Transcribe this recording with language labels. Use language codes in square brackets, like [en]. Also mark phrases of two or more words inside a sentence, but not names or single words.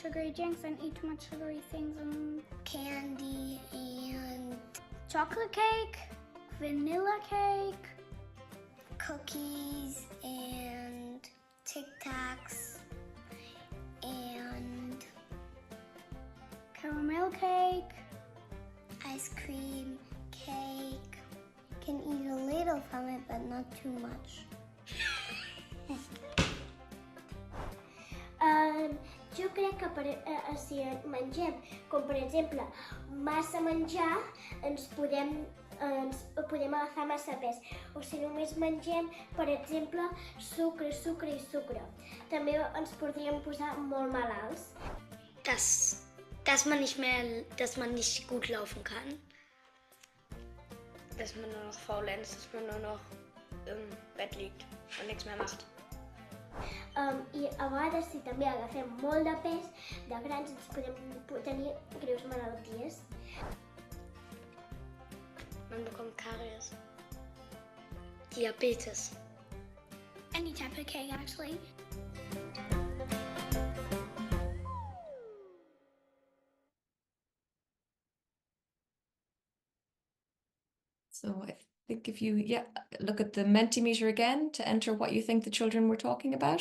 [en] sugary drinks and eat too much sugary things, and candy and chocolate cake, vanilla cake, cookies and Tic Tacs and caramel cake, ice cream, cake. Can eat a little from it, but not too much. [ca] Jo crec que si mengem, com per exemple, massa menjar, ens podem agafar massa pes. O si només mengem, per exemple, sucre, sucre i sucre. També ens podríem posar molt malalts. [de] Dass man nicht gut laufen kann. Dass man nur noch faulenzt, dass man nur noch im Bett liegt und nichts mehr macht. [ca] I a vegades, si també agafem molt de pes, de grans ens podem tenir greus malalties. [de] Man bekommt Karies. Diabetes. [en] Any type of cake, actually. So I think if you, look at the Mentimeter again to enter what you think the children were talking about.